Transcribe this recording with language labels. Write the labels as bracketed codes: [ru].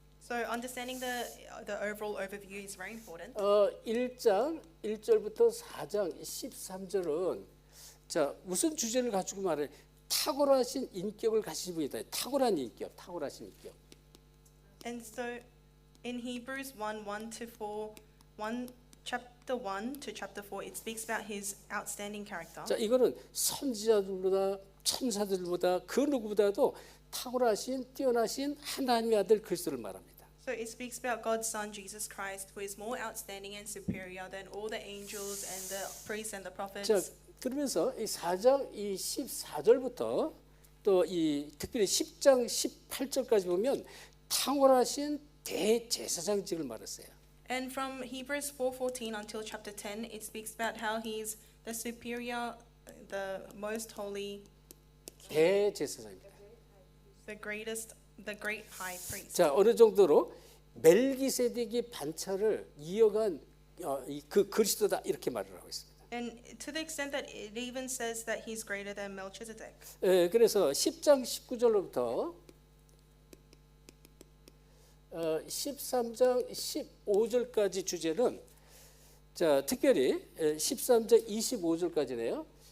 [en] so understanding the overall overview is very important. [ko] 1장 1절부터 4장 13절은 자 무슨 주제를 가지고 말해? 탁월하신 인격을 가진 분이다. 탁월한 인격, 탁월하신 인격. [en] And so in Hebrews 1:1 to 4, chapter 1 to chapter 4, it speaks about his outstanding character. [ko] 자 이거는 선지자들보다 천사들보다 그 누구보다도 탁월하신 뛰어나신 하나님의 아들 그리스도를 말합니다. [en] So it speaks about God's Son Jesus Christ, who is more outstanding and superior than all the angels and the priests and the prophets. [ko] 자 그러면서 이 4장 이 14절부터 또 이 특별히 10장 18절까지 보면 탁월하신 대제사장직을 말했어요. [en] And from Hebrews 4:14 until chapter 10, it speaks about how he's the superior, the most holy, [ko] 대제사장입니다. [en] the great high priest. [ko] 자 어느 정도로 멜기세덱의 반차를 이어간 그 그리스도다 이렇게 말을 하고 있습니다. [en] And to the extent that it even says that he's greater than Melchizedek. [ko] 그래서 10장 19절로부터 13장 15절까지 주제는 자 특별히 13장 25절까지네요.